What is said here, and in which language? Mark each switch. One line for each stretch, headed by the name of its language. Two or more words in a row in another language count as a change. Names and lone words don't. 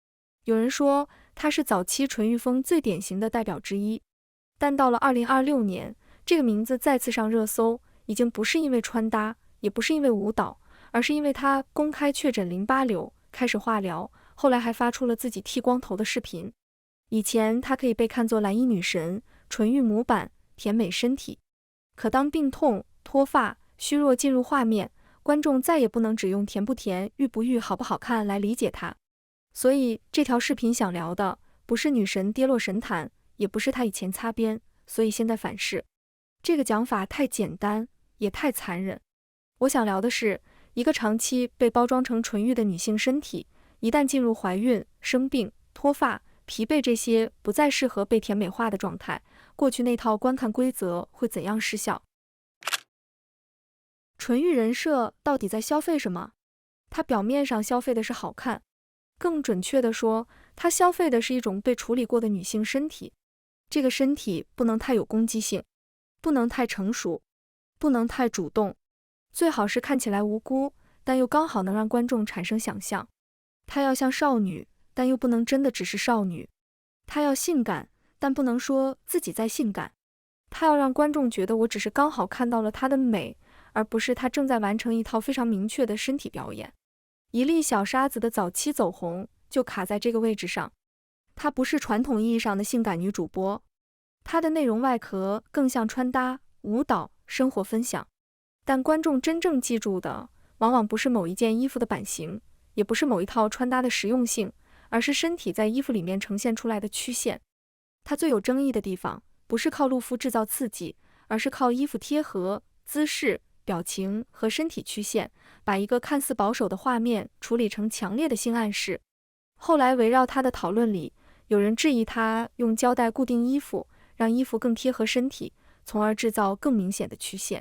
Chinese: 有人說她是早期纯欲風最典型的代表之一，但到了2026年，這個名字再次上熱搜，已經不是因為穿搭，也不是因為舞蹈，而是因為她公開確診淋巴瘤，開始化療，後來還發出了自己剃光頭的視頻。以前她可以被看作藍衣女神、純欲模板、甜美身體，可當病痛、脫髮、虛弱進入畫面，觀眾再也不能只用甜不甜、欲不欲、好不好看來理解她。所以這條視頻想聊的不是女神跌落神壇，也不是她以前擦邊，所以現在反噬。這個講法太簡單，也太殘忍。我想聊的是，一個長期被包裝成純欲的女性身體，一旦進入懷孕、生病、脫髮、疲憊這些不再適合被甜美化的狀態，過去那套觀看規則會怎樣失效？純欲人設到底在消費什麼？它表面上消費的是好看，更準確地說，它消費的是一種被處理過的女性身體。這個身體不能太有攻擊性，不能太成熟，不能太主動，最好是看起來無辜，但又剛好能讓觀眾產生想象。她要像少女，但又不能真的只是少女。她要性感，但不能說自己在性感。她要讓觀眾覺得我只是剛好看到了她的美，而不是她正在完成一套非常明確的身體表演。一粒小沙子的早期走紅就卡在這個位置上。她不是傳統意義上的性感女主播，她的內容外殼更像穿搭、舞蹈、生活分享。但觀眾真正記住的，往往不是某一件衣服的版型，也不是某一套穿搭的實用性，而是身體在衣服裡面呈現出來的曲線。它最有爭議的地方，不是靠露膚制造刺激，而是靠衣服貼合、姿勢、表情和身體曲線，把一個看似保守的畫面處理成強烈的性暗示。後來圍繞他的討論裡，有人質疑他用膠帶固定衣服，讓衣服更貼合身體，從而制造更明顯的曲線。